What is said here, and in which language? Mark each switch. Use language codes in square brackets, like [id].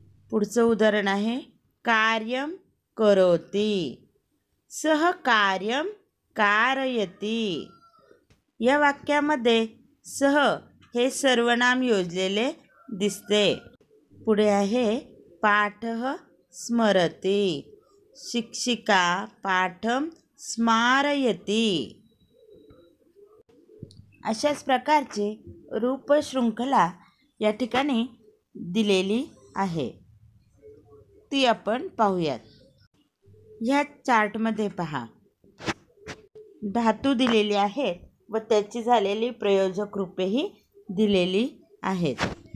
[mr] पुढचं उदाहरण आहे [sa] कार्यं करोति. सह कार्यं कारयति. [mr] या वाक्यामध्ये सह हे सर्वनाम योजलेले दिसते. पुढे आहे [sa] पाठः स्मरति. शिक्षिका पाठं स्मारयति. [mr] अशाच प्रकारची रूपशृंखला या ठिकाणी दिलेली आहे. ती आपण पाहूयात. ह्या चार्टमध्ये पहा, धातू दिलेली आहेत व त्याची झालेली प्रयोजक रूपेही दिलेली आहेत.